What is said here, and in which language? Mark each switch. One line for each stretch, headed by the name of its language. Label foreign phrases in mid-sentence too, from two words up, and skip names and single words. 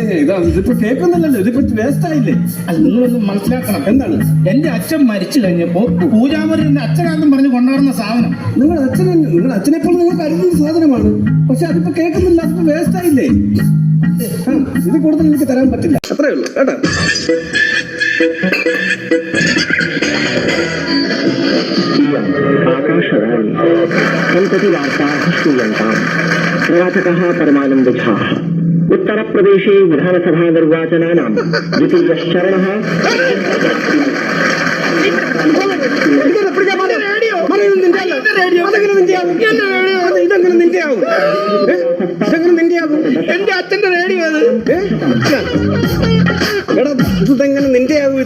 Malayalam: ഇതിപ്പോ കേൾക്കുന്നില്ലല്ലോ, ഇതിപ്പോ വേസ്റ്റ് ആയില്ലേ? അത് നിങ്ങളൊന്ന് മനസ്സിലാക്കണം. എന്താണ്? എന്റെ അച്ഛൻ മരിച്ചു കഴിഞ്ഞപ്പോ പൂജാമുറിന്റെ അച്ഛനാണെന്നും പറഞ്ഞ് കൊണ്ടുവരുന്ന സാധനം നിങ്ങളുടെ അച്ഛനെ പോലെ നിങ്ങൾ കരുതുന്ന സാധനമാണ്. പക്ഷെ അതിപ്പോ കേൾക്കുന്നില്ല, അതിപ്പോ വേസ്റ്റ് ആയില്ലേ? ഇത് കൂടുതൽ എനിക്ക് തരാൻ പറ്റില്ല, അത്രേ ഉള്ളൂ കേട്ടോ.
Sanskrit: आकाशवाणी सम्प्रति वार्ताः श्रूयन्ताम्। प्रवाचकः परमानन्दझाः। उत्तरप्रदेशे विधानसभा निर्वाचनानां द्वितीयश्चरणः
Malayalam: എന്റെ അച്ഛന്റെ റേഡിയോ ഇതെങ്ങനെ നിന്റെ ആകും?